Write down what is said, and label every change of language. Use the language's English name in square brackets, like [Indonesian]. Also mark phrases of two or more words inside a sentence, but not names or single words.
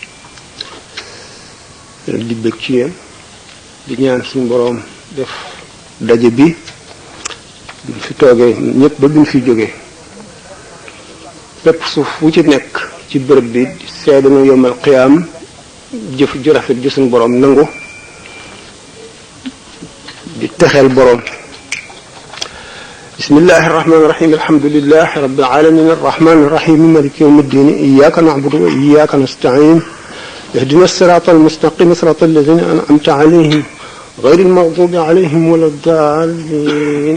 [Wolof] di bëgg ci yéen di ñaan suñu boroom def daje bi duñ fi toogee ñëpp ba duñ fi jógee bépp suuf wu ci nekk ci bërëb bi seede na yomal qiyaam jëf ju rafet ji suñu boroom nangu di texeel boroom. [Arabic] بسم الله الرحمن الرحيم الحمد لله رب العالمين الرحمن الرحيم مالك يوم الدين إياك نعبد وإياك نستعين اهدنا الصراط المستقيم صراط الذين أنعمت عليهم غير المغضوب عليهم ولا الضالين.